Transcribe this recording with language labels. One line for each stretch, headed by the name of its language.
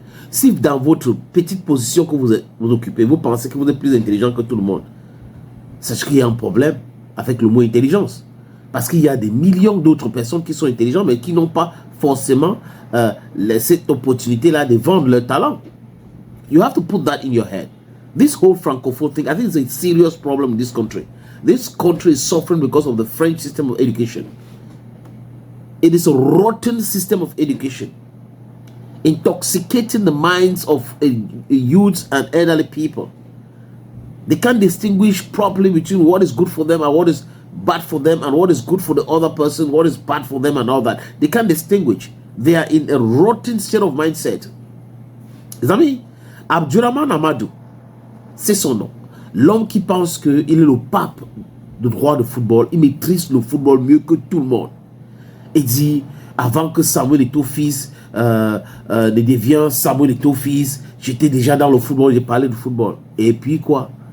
French: Si dans votre petite position que vous occupez, vous pensez que vous êtes plus intelligent que tout le monde, sachez qu'il y a un problème avec le mot intelligence. Parce qu'il y a des millions d'autres personnes qui sont intelligentes, mais qui n'ont pas forcément cette opportunité-là de vendre leur talent.
English: You have to put that in your head. This whole francophone thing, I think it's a serious problem in this country. This country is suffering because of the French system of education. It is a rotten system of education, intoxicating the minds of youths and elderly people. They can't distinguish properly between what is good for them and what is bad for them, and what is good for the other person, what is bad for them, and all that. They can't distinguish. They are in a rotten state of mindset.
French: Les amis, Abdurrahman Amadou, c'est son nom. L'homme qui pense qu'il est le pape du droit de football, il maîtrise le football mieux que tout le monde. Il dit, avant que Samuel Eto'o-Fils ne devienne Samuel Eto'o-Fils, j'étais déjà dans le football, j'ai parlé du football. Et puis quoi?